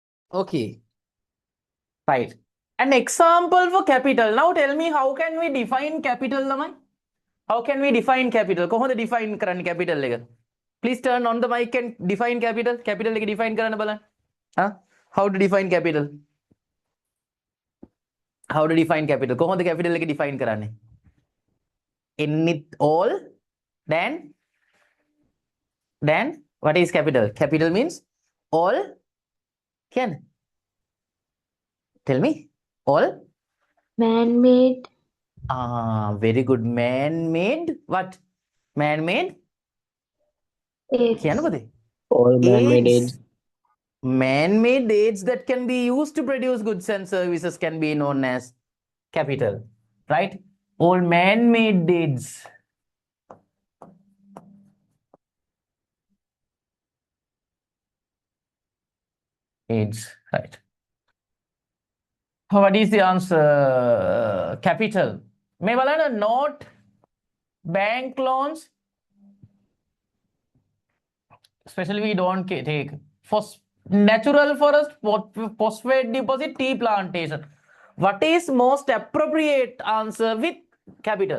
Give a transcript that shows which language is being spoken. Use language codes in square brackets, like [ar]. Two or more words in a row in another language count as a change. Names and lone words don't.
[en] Okay. Right. An example for capital. Now tell me, how can we define capital, lamai? How can we define capital? [si] කොහොමද define කරන්නේ capital එක? [en] Please turn on the mic and define capital. [si] Capital එක define කරන්න බලන්න. [en] Huh? How to define capital? How to define capital? [si] කොහොමද capital එක define කරන්නේ? [en] Any all then what is capital? Capital means all. Can tell me all. Man-made Very good. Man-made. What? Man-made. aids. [si] කියන්න පුතේ. [en] All man-made Aids. aids. Man-made aids that can be used to produce goods and services can be known as capital, right? All man-made aids. Aids, right? What is the answer? Capital. [si] මේ බලන්න [en] note, bank loans, especially we don't take natural forest, phosphate deposit, tea plantation. What is most appropriate answer with capital?